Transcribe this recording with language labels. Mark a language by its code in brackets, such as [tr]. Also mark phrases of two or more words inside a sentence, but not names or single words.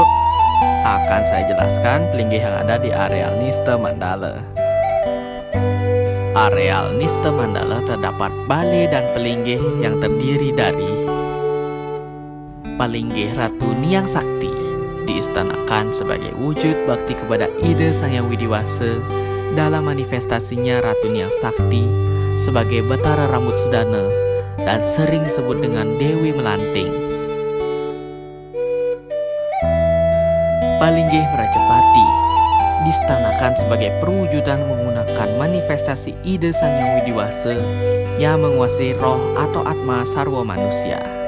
[id] Akan saya jelaskan pelinggih yang ada di areal Nista Mandala. Areal Nista Mandala terdapat balai dan pelinggih yang terdiri dari Palinggih Ratu Niang Sakti, diistanakan sebagai wujud bakti kepada Ida Sang Hyang Widiwasa dalam manifestasinya Ratu Niang Sakti sebagai Batara Rambut Sedana dan sering disebut dengan Dewi Melanting. Palinggih Rajapati diistanakan sebagai perwujudan menggunakan manifestasi Ida Sang Hyang Widiwasa yang menguasai roh atau atma sarwa manusia.